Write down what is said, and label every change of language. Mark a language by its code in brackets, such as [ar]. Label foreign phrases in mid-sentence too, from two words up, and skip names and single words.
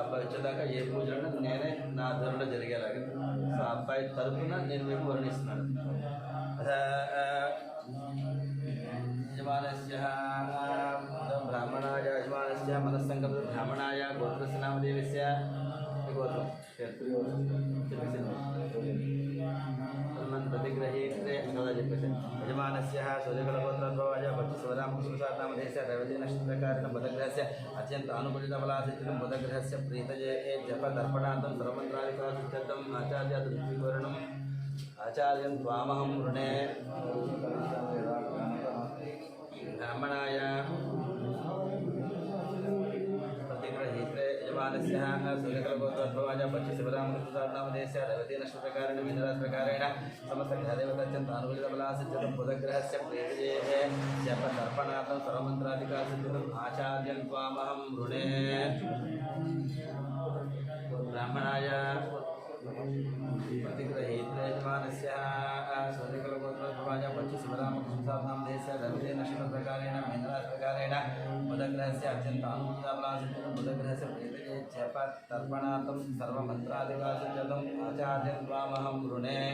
[te] వచ్చేదాకా ఏ పూజలను నేనే నా ఆధ్వర్యంలో జరిగేలాగా. సో అబ్బాయి తరపున నేను మీకు వర్ణిస్తున్నాను. [sa] యజమానస్య బ్రాహ్మణాయ యజమానస్య మనస్సంకల్ప బ్రాహ్మణాయ గోత్రస్య నామదేవస్య గోత్రం प्रतिग्रहीते कदा చెప్పేసి యజమానస్య సూర్యకులగోత్రోద్భవాయ భక్తిశివరామకృష్ణసారనామధేయస్య రేవతి నక్షత్రకారేణ బుధగ్రహస్య అత్యంత అనుకూలితఫలాసిద్ధం బుధగ్రహస్య ప్రీతయే జప తర్పణార్థం సర్వమంత్రాదికాసిద్ధం ఆచార్య తృప్తివర్ణం ఆచార్యం త్వామహం వృణే బ్రాహ్మణాయ प्रतिग्रहीते यजमानस्य सूर्यकुलगोत्रोद्भवाय भक्तिशिवरामकृष्णसारनामधेयस्य రేవతి నక్షత్రకారేణ మీనరాశిప్రకారేణ समस्तग्रहदेवतात्यन्तानुकूलितफलासिद्धं बुधग्रहस्य प्रीतये जपतर्पणार्थं सर्वमन्त्रादिकासिद्धम् आचार्यं त्वामहं वृणे ब्राह्मणाय प्रतिग्रहीते यजमानस्य सूर्यकुलगोत्रोद्भवाय भक्तिशिवरामकृष्णसारनामधेयस्य రేవతి नक्षत्रप्रकारेण मीनराशिप्रकारेण बुधग्रहस्य अत्यन्तानुकूलितफलासिद्धं बुधग्रहस्य प्रीतये जपतर्पणार्थं सर्वमन्त्रादिकासिद्धम् आचार्यं त्वामहं वृणे